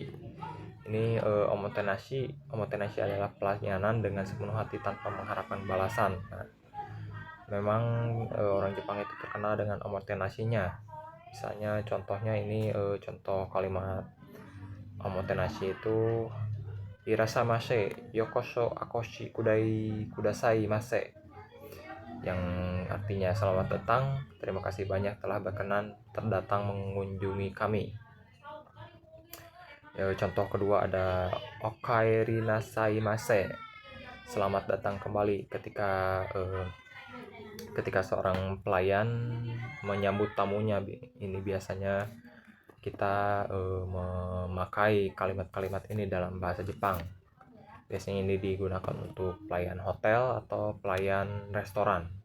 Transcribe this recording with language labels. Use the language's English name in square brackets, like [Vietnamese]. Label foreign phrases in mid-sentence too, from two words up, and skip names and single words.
[Indonesian] Ini omotenashi adalah pelayanan dengan sepenuh hati tanpa mengharapkan balasan. Nah, memang orang Jepang itu terkenal dengan omotenashinya. Misalnya contohnya ini contoh kalimat omotenashi itu [Japanese] いらっしゃいませ ようこそ おこし ください ませ, [Indonesian] yang artinya selamat datang, terima kasih banyak telah berkenan terdatang mengunjungi kami. Contoh kedua ada [Japanese] おかえり なさい ませ, [Indonesian] selamat datang kembali. Ketika seorang pelayan menyambut tamunya, ini biasanya kita memakai kalimat-kalimat ini dalam bahasa Jepang. Biasanya ini digunakan untuk pelayan hotel atau pelayan restoran.